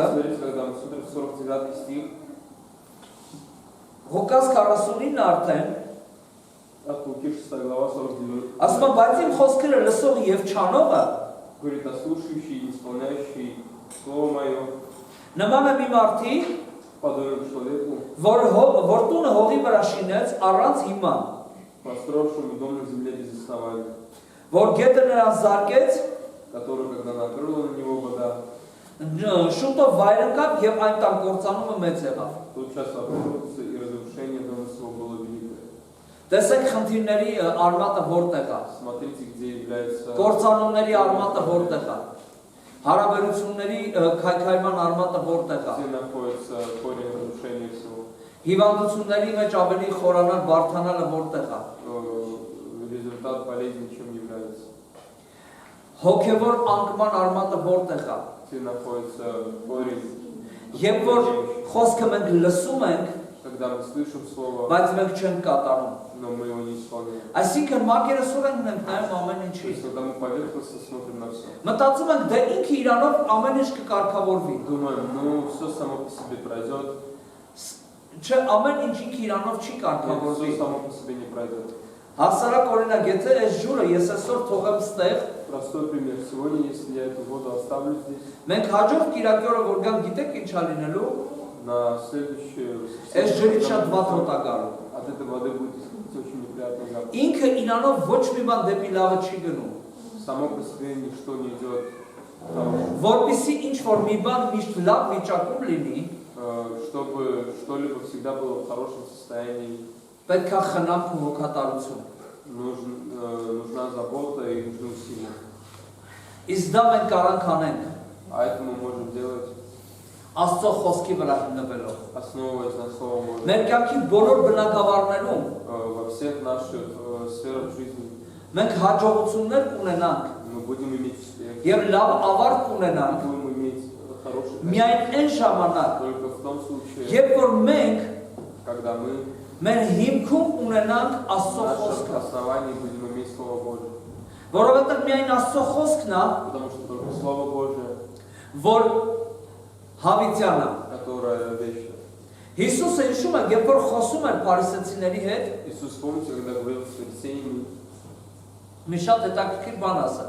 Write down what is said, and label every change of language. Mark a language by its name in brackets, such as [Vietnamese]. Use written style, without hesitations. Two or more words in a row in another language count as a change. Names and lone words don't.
[Russian] Смотрите, когда мы смотрим 49 стих, [Armenian] Ղուկաս 49-ը արդեն [Russian] от Луки 6 глава 49, [Armenian] ասում է, բայց իմ խոսքերը լսող եւ չանողը [Russian] говорит о слушающий и исполняющий Слово Мое, [Armenian] նման է մի մարդի, [Russian] подобен человеку, [Armenian] որ տունը հողի վրա շինեց առանց հիման, [Russian] построившему дом на земле без основания, [Armenian] որ գետը նրան զարկեց, [Russian] который, когда накрыла на него вода, [Armenian] շուտով վայր ընկավ եւ այն տան կործանումը մեծ եղավ։ [Russian] тотчас обрушился, и разрушение дома своего было великое. [Armenian] Տեսեք խնդիրների արմատը որտեղ է։ [Russian] Смотрите, где является [Armenian] Կործանումների արմատը որտեղ է։ Հարաբերությունների քայքայման արմատը որտեղ է։ [Russian] где находится корень разрушения всего. [Armenian] Հիվանդությունների մեջ ավելի խորանալ, բարդանալը որտեղ է։ [Russian] Результат болезни чем является? [Armenian] Հոգևոր անկման արմատը որտեղ է։ [Russian] Где находится корень? [Armenian] Երբ որ խոսքը մենք լսում ենք, [Russian] Когда мы слышим Слово, [Armenian] բայց մենք չենք կատարում։ [Russian] но мы его не исполняем. [Armenian] Այսինքն մակերեսորեն ենք նայում ամեն [Russian] То [Armenian] ինչի։ [Russian] есть, когда мы поверхностно смотрим на все, [Armenian] Մտածում ենք դե ինքը իրանով ամեն ինչ կկարգավորվի։ [Russian] думаем, ну все само по себе пройдет, [Armenian] Չէ, ամեն ինչ ինքը իրանով չի [Russian] нет, [Armenian] կարգավորվի։ [Russian] все само по себе не пройдет. [Armenian] Հասարակ օրինակ, եթե այս ջուրը ես այսօր թողեմ ստեղ, [Russian] Простой пример. Сегодня, если я эту воду оставлю здесь, [Armenian] մենք հաջորդ կիրակի օրը որ գանք, գիտեք ինչ ա լինելու, [Russian] на следующее [Armenian] այս ջրից շատ վատ հոտ ա գալու։ [Russian] от этой воды будет исходить очень неприятный запах. [Armenian] Ինքը իրանով ոչ մի բան դեպի լավը չի գնում։ [Russian] Само по себе ничто не идет к хорошему. [Armenian] Որպեսզի ինչ որ մի բան միշտ լավ վիճակում լինի, [Russian] чтобы что-либо всегда было в хорошем состоянии, [Armenian] պետք է խնամք ու հոգատարություն։ [Russian] нужна забота и нужны усилия. [Armenian] Իսկ դա մենք կարանք անենք [Russian] А это мы можем делать, [Armenian] Աստծո խոսքի վրա հիմնվելով։ [Russian] основываясь на Слово Божье. [Armenian] Մեր կյանքի բոլոր բնակավարներում [Russian] Во всех наших сферах жизни [Armenian] մենք հաջողություններ կունենանք [Russian] мы будем иметь успех, [Armenian] եւ լավ ավարտ կունենանք [Russian] будем иметь хороший конец. [Armenian] միայն այն ժամանակ, [Russian] Только в том случае, [Armenian] երբ որ մենք [Russian] когда мы [Armenian] մեր հիմքում ունենանք [Russian] в [Armenian] Աստծո [Russian] нашем [Armenian] խոսքը, [Russian] основании будем иметь Слово Божье. [Armenian] որովհետեւ միայն Աստծո խոսքն է, [Russian] Потому что только Слово Божье, [Armenian] որ հավիտյան է։ [Russian] которое вечно. [Armenian] Հիսուսը հիշում է, երբ որ խոսում էր փարիսեցիների հետ, [Russian] Иисус, помните, когда говорил с фарисеями, [Armenian] մի շատ հետաքրքիր բան ասաց։